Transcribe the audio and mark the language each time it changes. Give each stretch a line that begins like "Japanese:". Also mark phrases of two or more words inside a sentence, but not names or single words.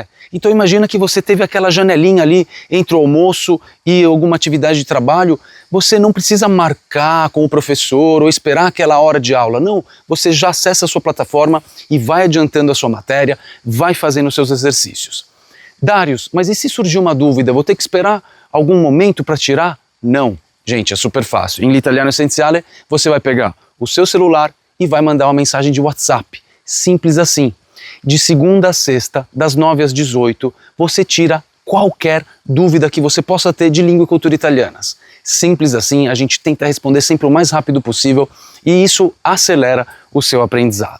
Portuguese: Então imagina que você teve aquela janelinha ali entre o almoço e alguma atividade de trabalho, você não precisa marcar com o professor ou esperar aquela hora de aula, não, você já acessa a sua plataforma e vai adiantando a sua matéria, vai fazendo os seus exercícios. Darius, mas e se surgir uma dúvida, vou ter que esperar algum momento para tirar? Não, gente, é super fácil. Em l'Italiano Essenziale você vai pegar o seu celular e vai mandar uma mensagem de WhatsApp, simples assim. De segunda a sexta, das 9 às 18, você tira qualquer dúvida que você possa ter de língua e cultura italianas. Simples assim, a gente tenta responder sempre o mais rápido possível e isso acelera o seu aprendizado.